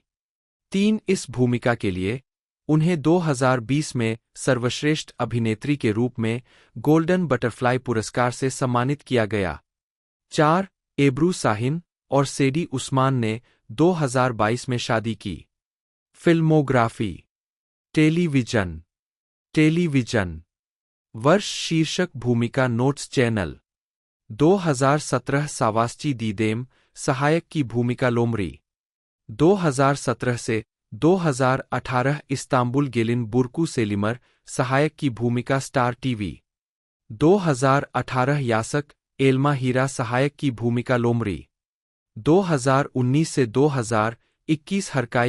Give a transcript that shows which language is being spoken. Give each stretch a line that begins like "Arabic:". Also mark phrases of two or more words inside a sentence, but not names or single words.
Hindi: इस भूमिका के लिए उन्हें 2020 में सर्वश्रेष्ठ अभिनेत्री के रूप में गोल्डन बटरफ्लाई पुरस्कार से सम्मानित किया गया। एब्रू साहिन और सेडी उस्मान ने 2022 में शादी की। फिल्मोग्राफी टेलीविजन वर्ष शीर्षक भूमिका नोट्स चैनल 2017 सावास्ची दीदेम सहायक की भूमिका लोमरी 2017 से 2018 इस्तांबुल गेलिन बुरकू सेलिमर सहायक की भूमिका स्टार टीवी 2018 यासक एल्मा हीरा सहायक की भूमिका लोमरी 2019 से 2021 हरकाई